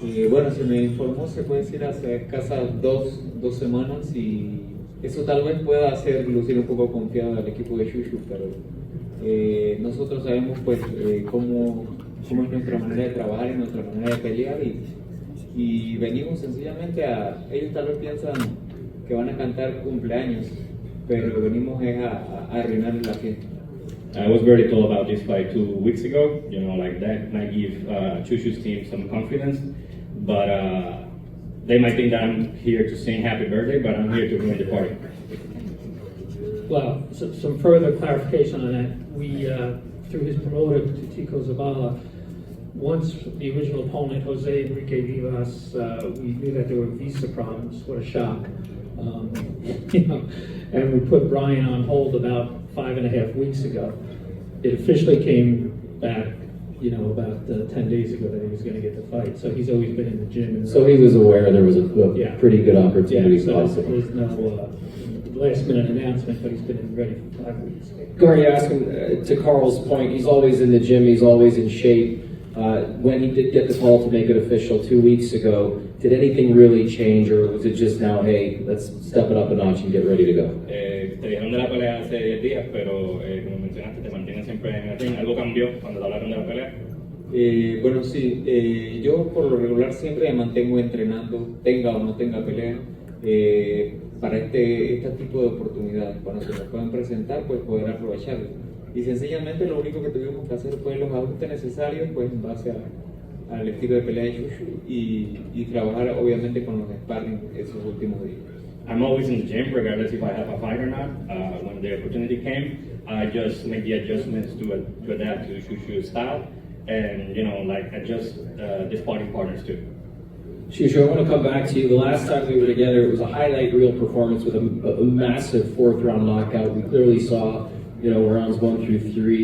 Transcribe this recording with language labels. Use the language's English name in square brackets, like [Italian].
[Spanish] Bueno, se me informó, se puede decir, hace escasas dos semanas y eso tal vez pueda hacer lucir un poco confiado al equipo de Shushu, pero nosotros sabemos pues cómo es nuestra manera de trabajar y nuestra manera de pelear y venimos sencillamente ellos tal vez piensan que van a cantar cumpleaños, pero venimos a arruinar la fiesta. [English] I was very told about this fight 2 weeks ago. Like that might give Chushu's team some confidence, but they might think that I'm here to sing happy birthday, but I'm here to ruin the party. Well, some further clarification on that. We, through his promoter, Tico Zabala, once the original opponent, Jose Enrique Vivas, we knew that there were visa problems. What a shock. And we put Brian on hold about 5.5 weeks ago. It officially came back, about 10 days ago that he was going to get the fight. So he's always been in the gym. And so he was aware there was a pretty good opportunity. Yeah, so there's no last-minute announcement, but he's been ready for 5 weeks. Gary, ask him, to Carl's point, he's always in the gym, he's always in shape. When he did get the call to make it official 2 weeks ago, did anything really change, or was it just now, hey, let's step it up a notch and get ready to go? [Spanish] Te dijeron de la pelea hace 10 días, pero como mencionaste, te mantienes siempre en el ring. ¿Algo cambió cuando te hablaron de la pelea? Bueno, sí, yo por lo regular siempre me mantengo entrenando, tenga o no tenga pelea, para este tipo de oportunidades. Cuando se me pueden presentar, pues poder aprovecharlo. Y sencillamente lo único que tuvimos que hacer fue los ajustes necesarios, pues en base al estilo de pelea de Shushu y trabajar obviamente con los sparring esos últimos días. [English] I'm always in the gym, regardless if I have a fight or not. When the opportunity came, I just make the adjustments to adapt to Shushu's style, and adjust the sparring partners too. Shushu, I want to come back to you. The last time we were together, it was a highlight reel performance with a massive 4th round knockout. We clearly saw, rounds 1 through 3.